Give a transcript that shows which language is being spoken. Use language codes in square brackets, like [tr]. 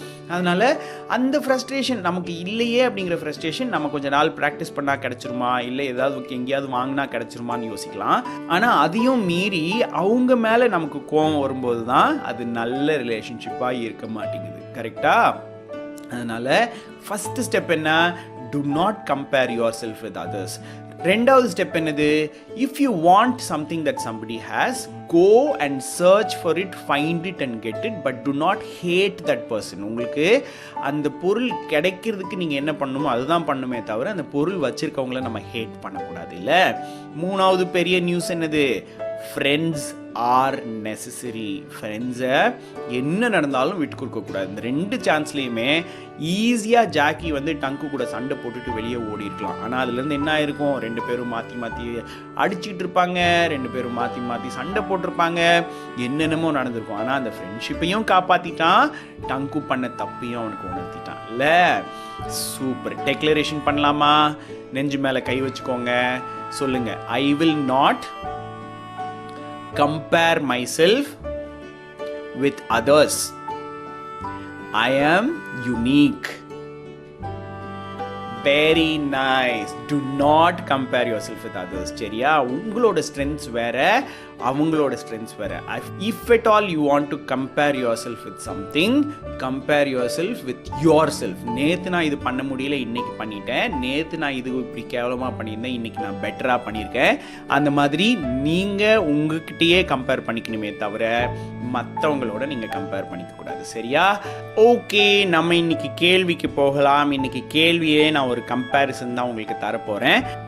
[ta] அதனால அந்த ஃப்ரஸ்ட்ரேஷன் நமக்கு இல்லையே அப்படிங்கிற ஃப்ரஸ்ட்ரேஷன் நம்ம கொஞ்ச நாள் ப்ராக்டிஸ் பண்ணால் கிடச்சிருமா, இல்லை ஏதாவது எங்கேயாவது வாங்கினா கிடச்சிருமான்னு யோசிக்கலாம். ஆனால் அதையும் மீறி அவங்க மேலே நமக்கு கோபம் வரும்போது தான் அது நல்ல ரிலேஷன்ஷிப்பாக இருக்க மாட்டேங்குது. கரெக்டா? அதனால ஃபர்ஸ்ட் ஸ்டெப் என்ன? [en] do not compare yourself with others. [ta] ரெண்டாவது ஸ்டெப் என்னது? [en] if you want something that somebody has, go and search for it, find it and get it, but do not hate that person. [ta] உங்களுக்கு அந்த பொருள் கிடைக்கிறதுக்கு நீங்கள் என்ன பண்ணணுமோ அதுதான் பண்ணுமே தவிர அந்த பொருள் வச்சிருக்கவங்கள நம்ம ஹேட் பண்ணக்கூடாது. இல்லை? மூணாவது பெரிய நியூஸ் என்னது? [en] Friends are necessary. [ta] ஃப்ரெண்ட்ஸை என்ன நடந்தாலும் விட்டு கொடுக்கக்கூடாது. இந்த 2 சான்ஸ்லேயுமே ஈஸியாக ஜாக்கி வந்து டங்கு கூட சண்டை போட்டுட்டு வெளியே ஓடி இருக்கலாம். ஆனால் அதுலேருந்து என்ன ஆயிருக்கும்? 2 பேரும் மாற்றி மாற்றி அடிச்சுட்டு இருப்பாங்க, 2 பேரும் மாற்றி மாற்றி சண்டை போட்டிருப்பாங்க, என்னென்னமோ நடந்திருக்கும். ஆனால் அந்த ஃப்ரெண்ட்ஷிப்பையும் காப்பாற்றிட்டான், டங்கு பண்ண தப்பையும் அவனுக்கு உணர்த்திட்டான். இல்லை? சூப்பர். டெக்ளரேஷன் பண்ணலாமா? நெஞ்சு மேலே கை வச்சுக்கோங்க, சொல்லுங்க. [en] I will not compare myself with others. I am unique. Very nice. Do not compare yourself with others. [ta] சரியா? உங்களோட strengths வேற, அவங்களோட strengths வேற. [en] If at all you want to compare yourself with something, compare yourself with yourself. [ta] நேத்து நான் இது பண்ண முடியல, இன்னைக்கு பண்ணிட்டேன். நேத்து நான் இது இப்படி கேவலமாக பண்ணியிருந்தேன், இன்னைக்கு நான் பெட்டராக பண்ணியிருக்கேன். அந்த மாதிரி நீங்கள் உங்ககிட்டயே கம்பேர் பண்ணிக்கணுமே தவிர மற்றவங்களோட நீங்கள் கம்பேர் பண்ணிக்க கூடாது. சரியா? ஓகே, நம்ம இன்னைக்கு கேள்விக்கு போகலாம். இன்னைக்கு கேள்வியே நான் ஒரு கம்பேரிசன் தான் உங்களுக்கு தரப்போகிறேன்.